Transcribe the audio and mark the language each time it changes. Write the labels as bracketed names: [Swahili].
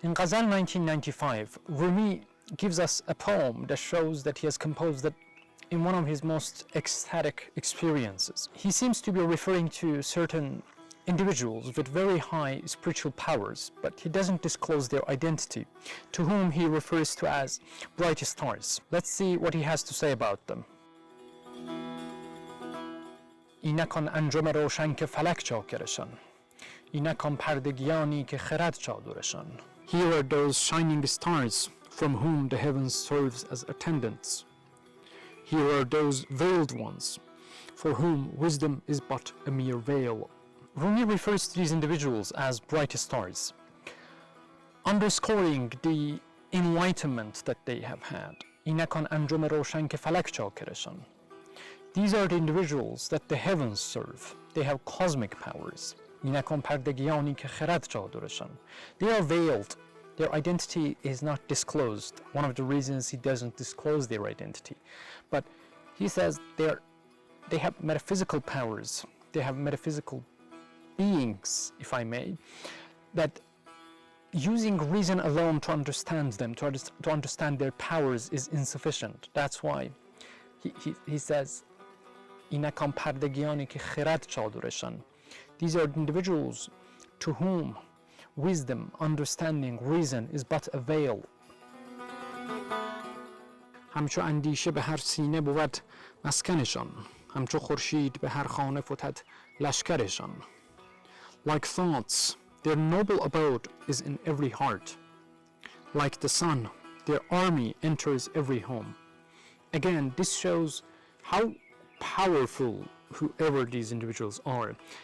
[English] In Ghazal 1995, Rumi gives us a poem that shows that he has composed it in one of his most ecstatic experiences. He seems to be referring to certain individuals with very high spiritual powers, but he doesn't disclose their identity, to whom he refers to as bright stars. Let's see what he has to say about them. [Persian] اینکان انجم روشن که فلک چاکرشان اینکان پردگیانی که خرد چادرشان. [English] Here are those shining stars from whom the heavens serves as attendants. Here are those veiled ones for whom wisdom is but a mere veil. Rumi refers to these individuals as bright stars, underscoring the enlightenment that they have had. [Persian] اینکان انجم روشن که فلک چاکرشان. [English] These are the individuals that the heavens serve. They have cosmic powers. [Persian] اینکان پردگیانی که خرد چادرشان. [English] They are veiled. Their identity is not disclosed. One of the reasons he doesn't disclose their identity. But he says they have metaphysical powers. They have metaphysical beings, if I may, that using reason alone to understand them, to understand their powers is insufficient. That's why he says, [Persian] اینکان پردگیانی که خرد چادرشان. [English] These are individuals to whom wisdom, understanding, reason is but a veil. [Persian] همچو اندیشه به هر سینه بود مسکنشان. همچو خورشید به هر خانه فتد لشکرشان. [English] Like thoughts, their noble abode is in every heart. Like the sun, their army enters every home. Again, this shows how powerful whoever these individuals are.